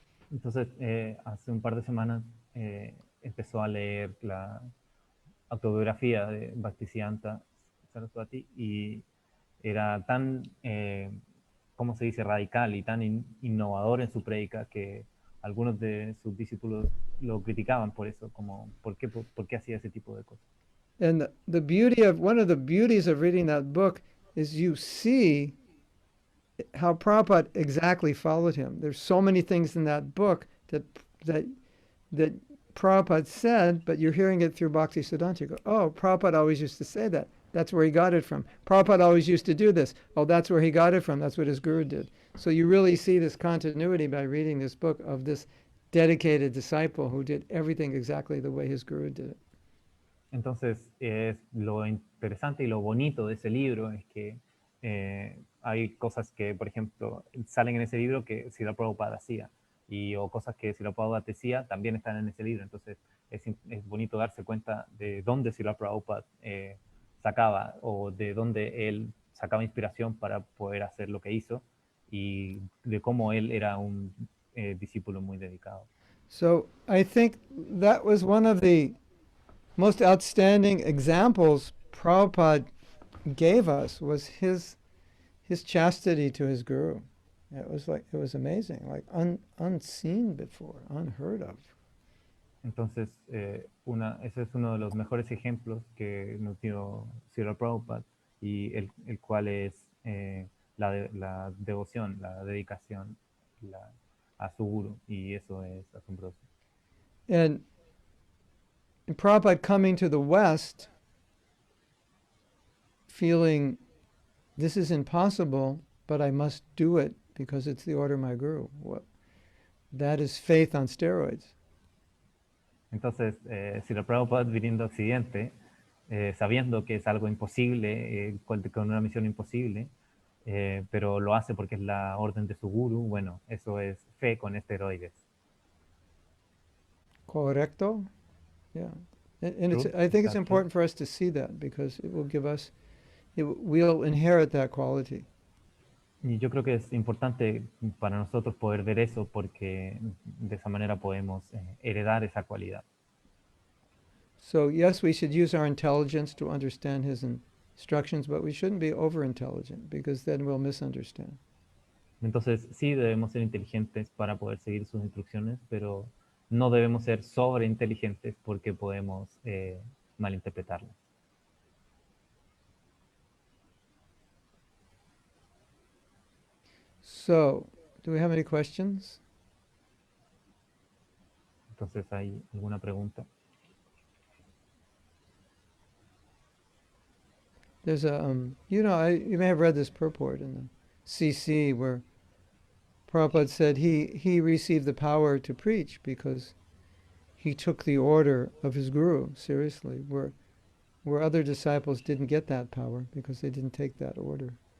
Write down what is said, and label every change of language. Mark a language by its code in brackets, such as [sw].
[es] Entonces, hace un par de semanas empezó a leer la autobiografía de Bhaktisiddhanta Saraswati y era tan, ¿cómo se dice?, radical y tan innovador en su prédica que algunos de sus discípulos lo criticaban por eso, como, por qué hacía ese tipo de cosas? [en] And one of the beauties of reading that book is you see how Prabhupada exactly followed him. There's so many things in that book that that Prabhupada said, but you're hearing it through Bhaktisiddhanta. You go, oh, Prabhupada always used to say that. That's where he got it from. Prabhupada always used to do this. Oh, that's where he got it from. That's what his guru did. So you really see this continuity by reading this book of this dedicated disciple who did everything exactly the way his guru did it. [es] Entonces, es lo interesante y lo bonito de ese libro es que hay cosas que, por ejemplo, salen en ese libro que Srila Prabhupada hacía, o cosas que Srila Prabhupada decía también están en ese libro. Entonces, es bonito darse cuenta de dónde Srila Prabhupada sacaba o de dónde él sacaba inspiración para poder hacer lo que hizo y de cómo él era un discípulo muy dedicado. [en] So I think that was one of the most outstanding examples Prabhupada gave us was his chastity to his guru. It was amazing, like unseen before, unheard of. [es] Entonces, ese es uno de los mejores ejemplos que nos dio Srila Prabhupada y el cual es la devoción, la dedicación a su guru, y eso es asombroso. [en] And Prabhupada coming to the West, feeling this is impossible, but I must do it because it's the order of my guru. That is faith on steroids. [es] Entonces, Srila Prabhupada viniendo a Occidente, sabiendo que es algo imposible, con una misión imposible, pero lo hace porque es la orden de su guru, bueno, eso es fe con esteroides. Correcto? [en] Yeah. And I think it's important for us to see that because it will give us, we'll inherit that quality. [es] Y yo creo que es importante para nosotros poder ver eso porque de esa manera podemos heredar esa cualidad. [en] So yes, we should use our intelligence to understand his instructions, but we shouldn't be over-intelligent because then we'll misunderstand. [es] Entonces sí debemos ser inteligentes para poder seguir sus instrucciones, pero no debemos ser sobreinteligentes porque podemos malinterpretarlas. [en] So, do we have any questions? [es] Entonces, ¿hay alguna pregunta? [en] There's a, you may have read this purport in the CC where Prabhupada said he received the power to preach because he took the order of his guru seriously, where other disciples didn't get that power because they didn't take that order.